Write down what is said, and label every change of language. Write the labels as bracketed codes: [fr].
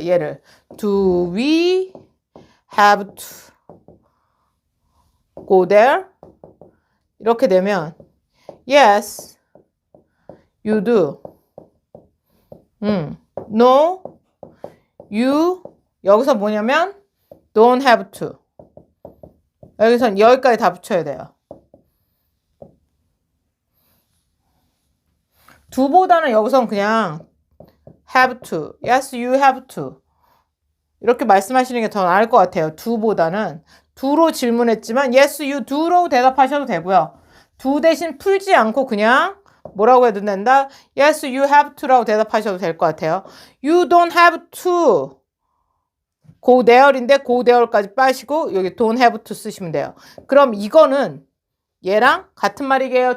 [ko] 얘를 [en] do we have to go there? [ko] 이렇게 되면 [en] yes, you do. No, you. [ko] 여기서 뭐냐면 [en] don't have to. [ko] 여기선 여기까지 다 붙여야 돼요. do보다는 여기선 그냥 have to. [en] Yes, you have to. [ko] 이렇게 말씀하시는 게 더 나을 것 같아요. do보다는. do로 질문했지만 [en] yes, you do [ko] 로 대답하셔도 되고요. do 대신 풀지 않고 그냥 뭐라고 해도 된다? [en] Yes, you have to [ko] 라고 대답하셔도 될 것 같아요. [en] You don't have to go there인데 go there까지 [ko] 빠시고 여기 [en] don't have to [ko] 쓰시면 돼요. 그럼 이거는 얘랑 같은 말이게요?